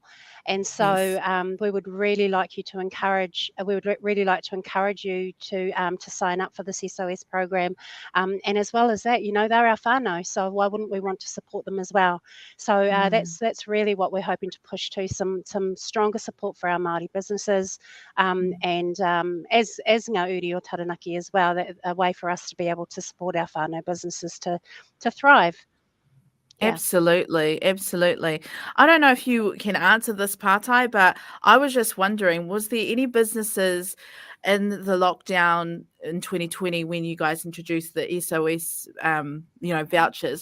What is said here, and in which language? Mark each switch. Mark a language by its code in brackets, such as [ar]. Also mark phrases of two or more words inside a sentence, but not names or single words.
[en] And so we would really like to encourage you to sign up for this SOS program. And as well as that, they're our whānau, so why wouldn't we want to support them as well? So that's really what we're hoping to push to, some stronger support for our Māori businesses, and as [mi] ngā uri o Taranaki [en] as well, that a way for us to be able to support our whānau businesses to thrive. Yeah. Absolutely. I don't know if you can answer this, Pātai, but I was just wondering, was there any businesses in the lockdown in 2020 when you guys introduced the SOS, vouchers?